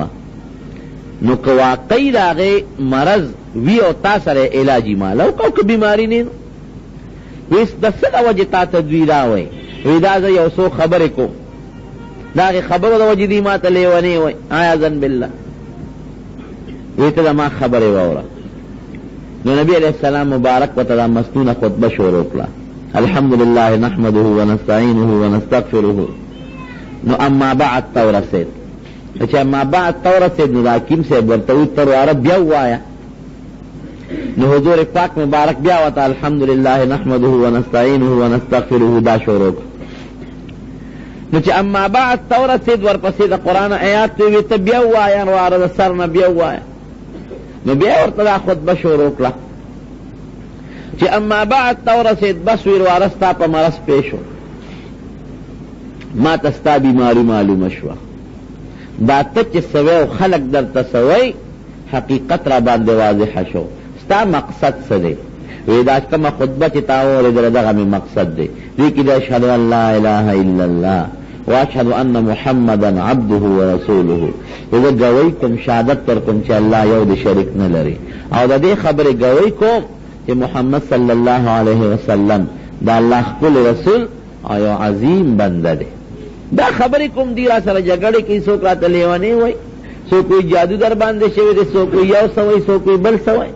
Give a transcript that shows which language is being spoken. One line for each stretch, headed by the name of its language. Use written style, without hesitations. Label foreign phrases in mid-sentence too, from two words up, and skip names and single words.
Pashto: نو که واقعي د هغې مرض وي او تا سره علاج یې ماله وکړو، که بیماري نه نو وی د څه د وجې تا ته دوی دا وی؟ وی دا زه یو څو خبرې کوم، د هغې خبرو د وجې دوی ما ته لیونی وی
Arabic: عیاذا بالله.
Pashto: وی ته د ما خبرې واوره. نو نبی
Arabic: علیہ السلام
Pashto: مبارک ورته دا مسنونه خطبه شروع کړه،
Arabic: الحمدلله نحمده ونستعینه ونستغفره.
Pashto: نو اما بعد ته ورسېد، چې اما بعد ته ورسېد نو د حکیم صاحب ورته وی ته واره بیا ووایه. نو حضور پاک مبارک بیا ورته
Arabic: الحمدلله نحمده ونستعینه ونستغفره
Pashto: دا شروع کړه. نو چې اما بعد ته ورسېد ورپسې د قرآن آیات ته وی ته بیا ووایه، واره د سر نه بیا ووایه. نو بیا ورته دا خطبه شروع کړه چې اما بعد ته ورسېد، بس وی واره ستا په مرض پېښ شو، ما ته ستا بیماري معلومه شوه، دا ته چې سوی او خلق درته سوی حقیقت را باندې واضحه شو، ستا مقصد څه دی؟ وی دا کومه خطبه چې تا واورېدله دغه مې مقصد دی، دې کې د
Arabic: اشهد ان لا اله الا الله واشهد ان محمدا عبده ورسوله،
Pashto: زه ګوی کوم شهادت در کوم چې الله یو د شریک نه لري، او د دې خبرې ګوی کوم چې محمد
Arabic: صلی الله علیه وسلم
Pashto: دا الله خپل رسول او یو عظیم بنده دی. دا خبرې کوم دی را سره جګړې کوي، څوک راته لیونی وایي، څوک وایي جادو در باندې شوی دی، څوک وایي یو څه وایي، څوک وایي بل څه وایي.